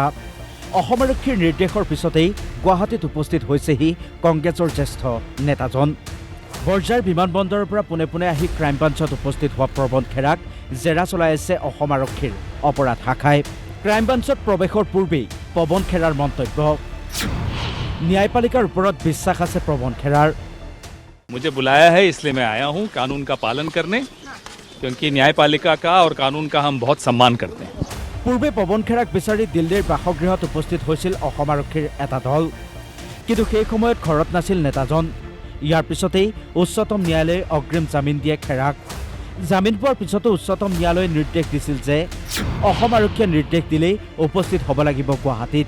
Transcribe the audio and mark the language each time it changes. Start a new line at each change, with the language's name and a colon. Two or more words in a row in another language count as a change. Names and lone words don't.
Assamese: অসম আৰক্ষীৰ নিৰ্দেশৰ পিছতেই গুৱাহাটীত উপস্থিত হৈছেহি কংগ্ৰেছৰ জ্যেষ্ঠ নেতাজন। বৰঝাৰ বিমানবন্দৰৰ পৰা পোনে পোনে আহি ক্ৰাইম ব্ৰাঞ্চত উপস্থিত হোৱা পৱন খেৰাক জেৰা চলাই আছে অসম আৰক্ষীৰ অপৰাধ শাখাই। ক্ৰাইম ব্ৰাঞ্চত প্ৰৱেশৰ পূৰ্বেই পৱন খেৰাৰ মন্তব্য। ন্যায়পালিকাৰ ওপৰত বিশ্বাস আছে পৱন খেৰাৰ।
Hindi: मुझे बुलाया है इसलिए मैं आया हूँ कानून का पालन करने, क्योंकि न्यायपालिका का और कानून का हम बहुत सम्मान करते हैं।
Assamese: পূৰ্বে পৱন খেৰাক বিচাৰি দিল্লীৰ বাসগৃহত উপস্থিত হৈছিল অসম আৰক্ষীৰ এটা দল, কিন্তু সেই সময়ত ঘৰত নাছিল নেতাজন। ইয়াৰ পিছতেই উচ্চতম ন্যায়ালয়ে অগ্ৰিম জামিন দিয়ে খেৰাক। জামিন পোৱাৰ পিছতো উচ্চতম ন্যায়ালয়ে নিৰ্দেশ দিছিল যে অসম আৰক্ষীয়ে নিৰ্দেশ দিলেই উপস্থিত হ'ব লাগিব গুৱাহাটীত।